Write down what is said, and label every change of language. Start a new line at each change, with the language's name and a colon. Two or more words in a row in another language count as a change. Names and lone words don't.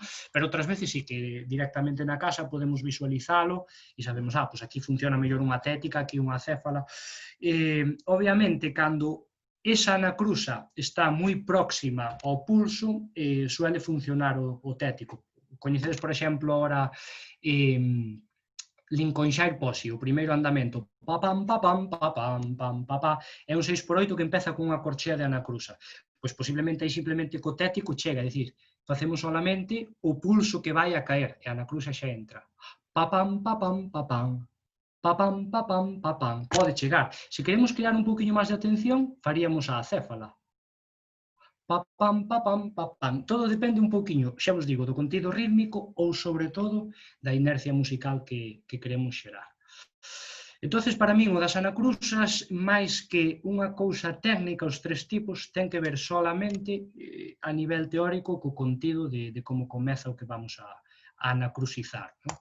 Galician: Pero outras veces sí que directamente na casa podemos visualizalo e sabemos, pois aquí funciona mellor unha tética, aquí unha acéfala. Obviamente, cando esa anacrusa está moi próxima ao pulso, suele funcionar o tético. Coñecedes, por exemplo, ahora Lincolnshire Posse, o primeiro andamento, papam, papam, papam, pam, papá, é un 6x8 que empeza cunha corchea de anacrusa. Pois posiblemente aí simplemente co tético chega, é dicir, facemos solamente o pulso que vai a caer, e a anacrusa xa entra. Papam, papam, papam, papam, papam, papam, pode chegar. Se queremos crear un poquinho máis de atención, faríamos a acéfala. Papam, papam, papam. Todo depende un pouquiño, xa vos digo, do contido rítmico ou, sobre todo, da inercia musical que queremos xerar. Entonces, para min, o das anacrusas, máis que unha cousa técnica, os tres tipos, ten que ver solamente a nivel teórico co contido de como comeza o que vamos a anacrusizar.